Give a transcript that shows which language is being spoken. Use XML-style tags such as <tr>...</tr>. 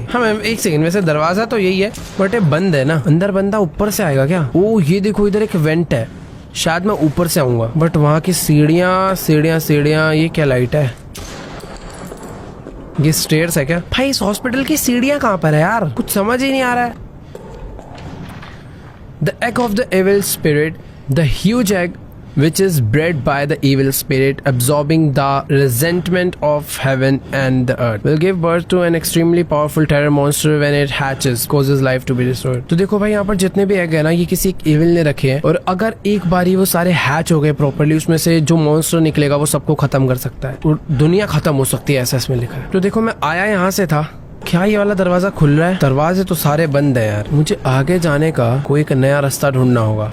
<hi>हाँ मैं एक सेकंड, वैसे दरवाजा तो यही है बट ये बंद है ना। अंदर बंदा ऊपर से आएगा क्या? ओ ये देखो इधर एक वेंट है, शायद मैं ऊपर से आऊंगा। बट वहाँ की सीढ़ियाँ सीढ़ियाँ सीढ़ियाँ, ये क्या लाइट है? ये स्टेयर्स है क्या? भाई इस हॉस्पिटल की सीढ़ियाँ कहाँ पर है यार? कुछ समझ ही नहीं आ रहा है।</hi> <en>The egg of the evil spirit, the huge egg which is bred by the evil spirit, absorbing the resentment of heaven and the earth, will give birth to an extremely powerful terror monster when it hatches, causes life to be destroyed.</en> <hi>तो देखो भाई यहाँ पर जितने भी egg है ना, ये किसी एक evil ने रखे हैं और अगर एक बारी वो सारे हैच हो गए प्रॉपर्ली, उसमें से जो मॉन्स्टर निकलेगा वो सबको खत्म कर सकता है और दुनिया खत्म हो सकती है, ऐसा इसमें लिखा है। तो देखो मैं आया यहाँ से था, क्या ये वाला दरवाजा खुल रहा है? दरवाजे तो सारे बंद है यार, मुझे आगे जाने का कोई एक नया रास्ता ढूंढना होगा।</hi>